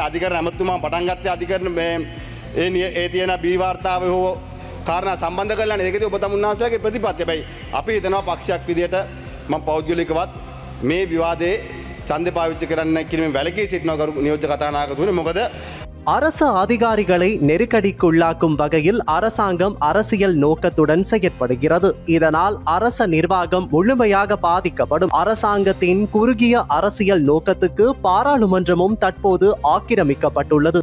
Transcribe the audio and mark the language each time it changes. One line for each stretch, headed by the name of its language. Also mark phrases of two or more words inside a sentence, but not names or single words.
Sinhala: අධිකරණ ඇමතුමා පටන් ගත්තේ අධිකරණ ඒ තියෙන බී වාර්තාව හෝ කාරණා සම්බන්ධ කරලා ඒකදී ඔබ තමුන්නාසලාගේ ප්‍රතිපත්තිය. හැබැයි අපි හිතනවා පක්ෂයක් විදිහට මම පෞද්ගලිකවත් මේ විවාදේ ඡන්දේ පාවිච්චි කරන්න කියන වැලකී සිටිනවා කරු නියෝජ්‍ය කතානායකතුමනි. මොකද
Tamil: அரசு அதிகாரிகளை நெருக்கடிக்குள்ளாக்கும் வகையில் அரசாங்கம் அரசியல் நோக்கத்துடன் செயற்படுகிறது. இதனால் அரச நிர்வாகம் முழுமையாக பாதிக்கப்படும். அரசாங்கத்தின் குறுகிய அரசியல் நோக்கத்துக்கு பாராளுமன்றமும் தற்போது ஆக்கிரமிக்கப்பட்டுள்ளது.